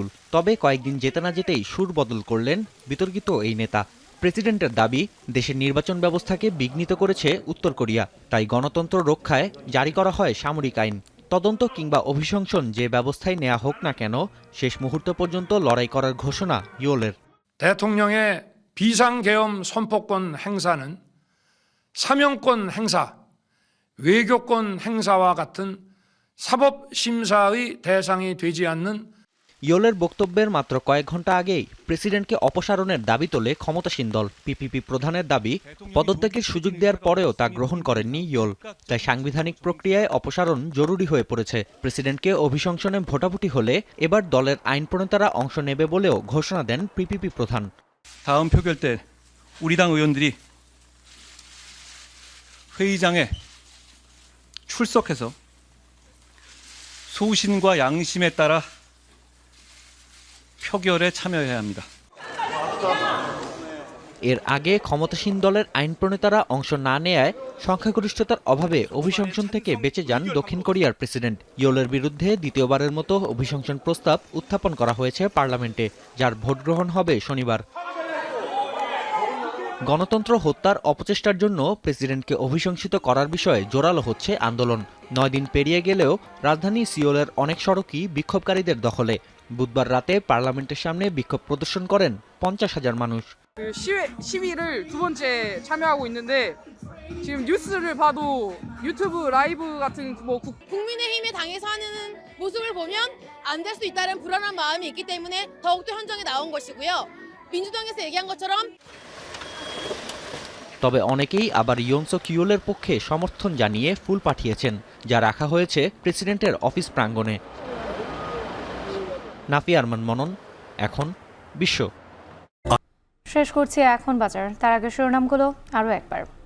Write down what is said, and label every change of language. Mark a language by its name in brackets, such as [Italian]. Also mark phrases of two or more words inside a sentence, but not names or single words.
[Bangla] তবে কয়েকদিন যেতে না যেতেই সুর বদল করলেন বিতর্কিত এই নেতা। প্রেসিডেন্টের দাবি, দেশের নির্বাচন ব্যবস্থাকে বিঘ্নিত করেছে উত্তর কোরিয়া, তাই গণতন্ত্র রক্ষায় জারি করা হয় সামরিক আইন। তদন্ত কিংবা অভিশংসন যে ব্যবস্থায় নেওয়া হোক না কেন শেষ মুহূর্ত পর্যন্ত লড়াই করার ঘোষণা ইউলের। [Korean] 대통령의 비상계엄 선포권 행사는 사명권 행사, 외교권 행사와 같은 사법심사의 대상이 되지 않는 [Bangla] ইয়োলের বক্তব্যের মাত্র কয়েক ঘন্টা আগেই প্রেসিডেন্টকে অপসারণের দাবি তোলে ক্ষমতাসীন দল। পিপিপি প্রধানের দাবি, পদত্যাগের সুযোগ দেওয়ার পরেও তা গ্রহণ করেননি ইয়োল, তাই সাংবিধানিক প্রক্রিয়ায় অপসারণ জরুরি হয়ে পড়েছে। প্রেসিডেন্টকে অভিশংসনে ভোটাভুটি হলে এবার দলের আইন প্রণেতারা অংশ নেবে বলেও ঘোষণা দেন পিপিপি প্রধান। [Korean] 다음 표결 때 우리 당 의원들이 회의장에 출석해서 소신과 양심에 따라 표결에 참여해야 합니다. [Bangla] এর আগে ক্ষমতাসীন দলের আইন প্রণেতারা অংশ না নেয়ায় সংখ্যাগরিষ্ঠতার অভাবে অভিশংসন থেকে বেঁচে যান দক্ষিণ কোরিয়ার প্রেসিডেন্ট। ইয়োলের বিরুদ্ধে দ্বিতীয়বারের মতো অভিশংসন প্রস্তাব উত্থাপন করা হয়েছে পার্লামেন্টে, যার ভোট গ্রহণ হবে শনিবার। গণতন্ত্র হত্যার অপচেষ্টার জন্য প্রেসিডেন্টকে অভিশংসিত করার বিষয়ে জোরালো হচ্ছে আন্দোলন। ৯ দিন পেরিয়ে গেলেও রাজধানী সিওলের অনেক সড়কই বিক্ষোভকারীদের দখলে। বুধবার রাতে পার্লামেন্টের সামনে বিক্ষোভ প্রদর্শন করেন ৫০,০০০ মানুষ। [Korean] 시위를 두 번째 참여하고 있는데 지금 뉴스를 봐도 [English] YouTube live [Korean] 같은 국민의힘의 당에서 하는 모습을 보면 안 될 수 있다는 불안한 마음이 있기 때문에 더욱더 현장에 나온 것이고요. 민주당에서 얘기한 것처럼 [Bangla] তবে অনেকেই আবার ইয়ং সুক ইউলের পক্ষে সমর্থন জানিয়ে ফুল পাঠিয়েছেন, যা রাখা হয়েছে প্রেসিডেন্টের অফিস প্রাঙ্গণে। নাফি আরমান মনন, এখন বিশ্ব। শেষ করছি এখন বাজার, তার আগে শিরোনামগুলো আরও একবার।